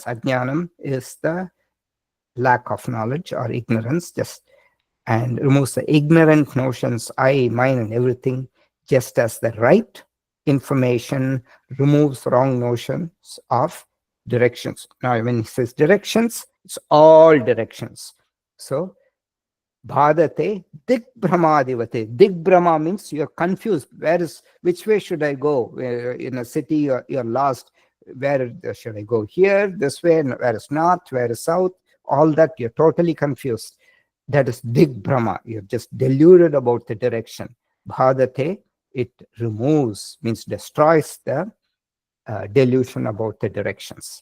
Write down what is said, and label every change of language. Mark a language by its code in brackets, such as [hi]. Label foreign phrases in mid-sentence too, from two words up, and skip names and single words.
[en] Ajnanam is the lack of knowledge or ignorance, just, and removes the ignorant notions, I, mine, and everything, just as the right information removes wrong notions of directions. Now, when he says directions, it's all directions. So, [sa] bhadate digbrahmadivate. [en] Digbrahma means you're confused. Which way should I go? In a city, you're lost. Where should I go? Here, this way, where is north, where is south? All that, you're totally confused. That is Dig Brahma. You're just deluded about the direction. Bhadate, it removes, means destroys the delusion about the directions.